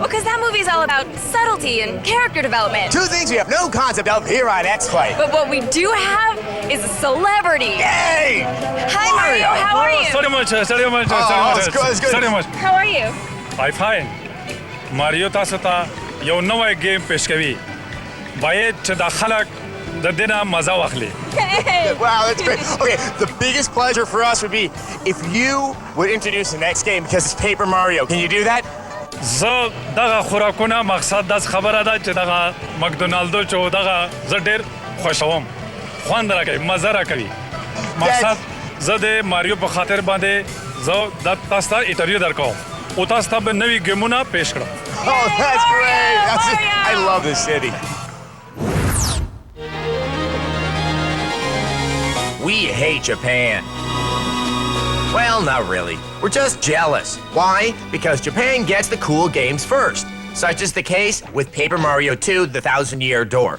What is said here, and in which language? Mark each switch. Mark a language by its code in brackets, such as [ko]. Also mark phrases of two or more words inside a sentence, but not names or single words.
[en] Well, because that movie's all about subtlety and character development. Two things we have no concept of here on X-Play. But what we do have is a celebrity. Yay! Hi, Mario. How are you? Sorry much. It's good, it's good. Sorry much. How are you? I'm fine. [ps] Mario tasata یو نوی گیم پیش کوي باید چې د خلک د دینه مزه واخلي. [en] Wow, that's great. Okay, the biggest pleasure for us would be if you would introduce the next game because it's Paper Mario. Can you do that? [ps] زه دغه خوراکونه مقصد داس خبره ده چې دغه مکدونالدو چې دغه زه ډېر خوښوم خوند راکوي مزه راکوي مقصد زه د ماریو په خاطر باندې زه د تاسو ته انټرویو درکوم او تاسو ته به نوي ګیمونه پیش کړم. [en] Oh, that's great. I love this city. We hate Japan. Well, not really. We're just jealous. Why? Because Japan gets the cool games first. Such is the case with Paper Mario 2, The 1,000-Year Door.